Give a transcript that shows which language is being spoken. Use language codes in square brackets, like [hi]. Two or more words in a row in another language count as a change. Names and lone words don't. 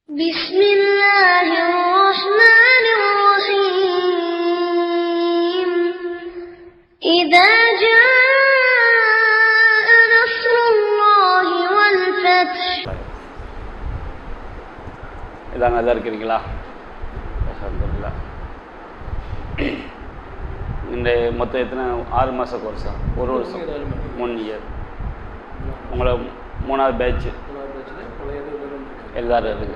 [ar] بسم الله الرحمن الرحيم إذا جاء نصر الله والفتح. [ta] இதான் நல்லா இருக்கிறீங்களா? அல்ஹம்துலில்லாஹ். இந்த மொத்தம் எத்தனை 6 மாத கோர்ஸா? ஒரு வருஷம் 3 இயர். உங்களை 3வது பேட்ச் எல்லாரும் இருக்குது.